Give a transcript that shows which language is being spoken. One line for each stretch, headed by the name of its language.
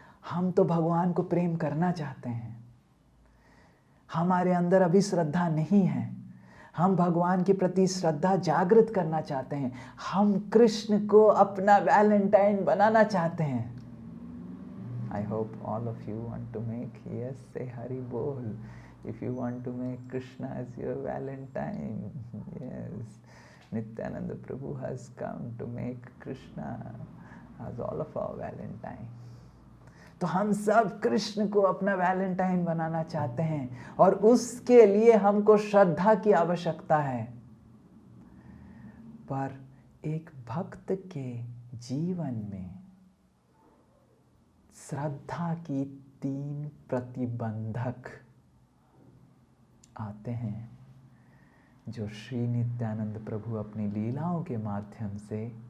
Hindi: हम तो भगवान को प्रेम करना चाहते हैं, हमारे अंदर अभी श्रद्धा नहीं है, हम भगवान के प्रति श्रद्धा जागृत करना चाहते हैं, हम कृष्ण को अपना वैलेंटाइन बनाना चाहते हैं।
English: I hope all of you want to make, yes, say Hari Bol. If you want to make Krishna as your Valentine, yes, Nityananda Prabhu has come to make Krishna as all of our Valentine.
Hindi: तो हम सब कृष्ण को अपना Valentine बनाना चाहते हैं, और उसके लिए हमको श्रद्धा की आवश्यकता है। पर एक भक्त के जीवन में श्रद्धा की 3 प्रतिबंधक आते हैं, जो श्री नित्यानंद प्रभु अपनी लीलाओं के माध्यम से